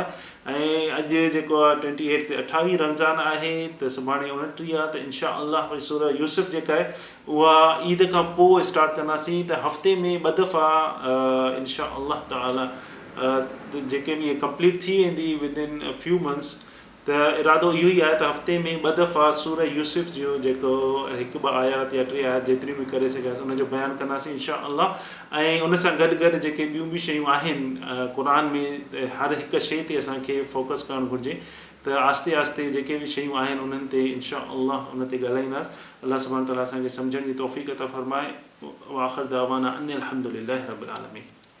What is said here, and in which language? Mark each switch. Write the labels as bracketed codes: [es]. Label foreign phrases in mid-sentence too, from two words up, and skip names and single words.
[sd] ऐं अॼु जेको आहे 28 ते 28 रमज़ान आहे, त सुभाणे 29 आहे, त [ar] إن شاء الله [sd] वरी सूरह यूसुफ जेका आहे उहा ईद खां पोइ स्टार्ट कंदासीं। त हफ़्ते में 2 दफ़ा [ar] إن شاء الله تعالى [sd] जेके बि कंप्लीट थी वेंदी [en] within few months. [sd] त इरादो इहो ई आहे त हफ़्ते में 2 दफ़ा सूरह यूसुफ जो जेको 1-2 आयात या 3 आयात जेतिरी बि करे सघियासीं उनजो बयानु कंदासीं [ar] إن شاء الله. [sd] ऐं उन सां गॾु गॾु जेके ॿियूं बि शयूं आहिनि क़ुरान में, हर हिकु शइ ते असांखे फोकस करणु घुरिजे। त आस्ते आस्ते जेके बि शयूं आहिनि उन्हनि ते [ar] إن شاء الله [sd] उन ते ॻाल्हाईंदासीं। [ar] الله سبحانه تعالى [sd] असांखे सम्झण जी तौफ़ीक़ अता फ़रमाए। [ar] وآخر دعوانا أن الحمد لله رب العالمين.